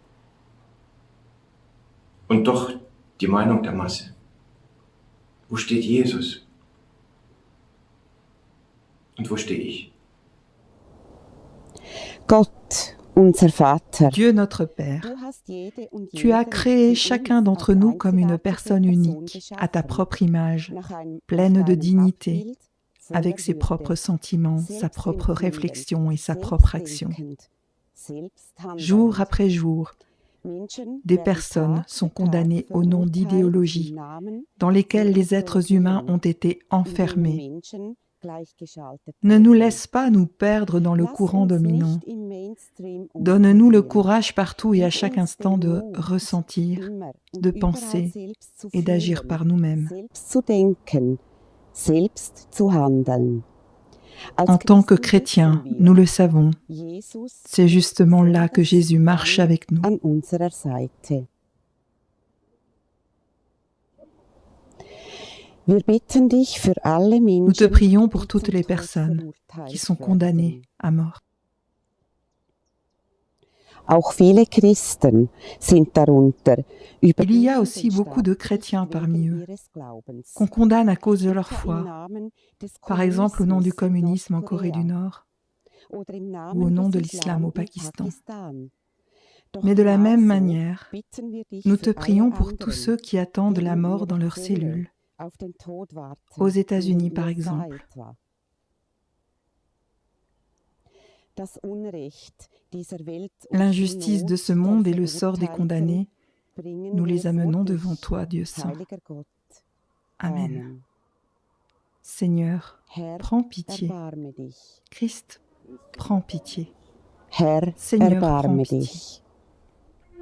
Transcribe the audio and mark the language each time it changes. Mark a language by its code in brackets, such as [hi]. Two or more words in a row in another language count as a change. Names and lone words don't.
[de] Und doch die Meinung der Masse. Wo steht Jesus? Und wo stehe ich? Gott, unser Vater, [fr] Dieu notre Père, [de] du hast jede und [fr] tu as [de] jeden [fr] créé [de] für [fr] chacun [de] uns [fr] d'entre [de] als [fr] nous comme une [de] einzigartige [fr] personne [de] Person [fr] unique, à ta [de] geschaffen, [fr] propre image, [de] nach [fr] pleine de [de] deinem [fr] dignité, [de] Abbild, voller [fr] avec ses [de] Würde, [fr] propres sentiments, sa propre [de] selbstempfindend, [fr] réflexion et sa propre action. [de] selbstdenkend, selbsthandelnd. [fr] Jour après jour, [de] Menschen [fr] des [de] werden [fr] personnes [de] Tag [fr] sont [de] für Tag [fr] condamnées au nom [de] verurteilt [fr] d'idéologies [de] im Namen [fr] dans lesquelles [de] ihrer [fr] les êtres humains ont été [de] indem [fr] enfermés. [de] Menschen gleichgeschaltet [fr] Ne nous [de] werden. [fr] laisse pas nous perdre dans le [de] Lass [fr] courant [de] uns [fr] dominant. [de] nicht im Mainstream [fr] Donne-nous le [de] untergehen. [fr] courage partout et à [de] Gib [fr] chaque [de] uns [fr] instant [de] den [fr] de [de] Mut, [fr] ressentir, [de] immer und [fr] de [de] überall [fr] penser [de] selbst zu [fr] et d'agir [de] fühlen, [fr] par nous-mêmes. [de] selbst zu denken, selbst zu handeln. Als [fr] En tant que [de] Christen [fr] chrétiens, [de] wissen wir, [fr] nous le savons, Jesus c'est justement là que [de] ist [fr] Jésus marche [de] dann [fr] avec nous. [de] an unserer Seite. Wir bitten dich für alle [fr] Nous te [de] Menschen, [fr] prions pour [de] die [fr] toutes [de] zum [fr] les [de] Tod [fr] personnes [de] verurteilt [fr] qui sont [de] werden. [fr] condamnées à mort. [de] Auch viele Christen sind darunter, über [fr] Il y a [de] den [fr] aussi beaucoup de chrétiens parmi [de] wegen [fr] eux [de] ihres Glaubens. [fr] qu'on condamne à cause de leur [de] Etwa im [fr] foi, [de] Namen des [fr] par exemple au nom du [de] Kommunismus in [fr] communisme en Corée du Nordkorea Nord, [de] oder im [fr] ou [de] Namen [fr] au nom [de] des [fr] de l'islam au [de] Islam in Pakistan. Pakistan. Doch [fr] Mais de la même [de] genauso [fr] manière, [de] bitten wir dich [fr] nous [de] für [fr] te [de] alle [fr] prions pour [de] anderen, [fr] tous ceux qui attendent la [de] denen [fr] mort dans [de] ihre [fr] leurs [de] Seele [fr] cellules, [de] auf den Tod warten, [fr] aux États-Unis [de] denen [fr] par [de] ihr [fr] exemple. [de] seid, wa? Das Unrecht dieser Welt und die [fr] L'injustice de [de] Not [fr] ce [de] der [fr] monde et le sort des [de] Verurteilten [fr] condamnés, [de] bringen [fr] nous [de] wir [fr] les [de] vor [fr] amenons [de] dich, [fr] devant toi, Dieu saint. [de] heiliger Gott. [fr] Amen. Seigneur, [de] Herr, [fr] prends pitié. [de] erbarme dich. [fr] Christ, prends pitié. [de] Herr, [fr] Seigneur, [de] erbarme [fr] prends pitié. [de] dich.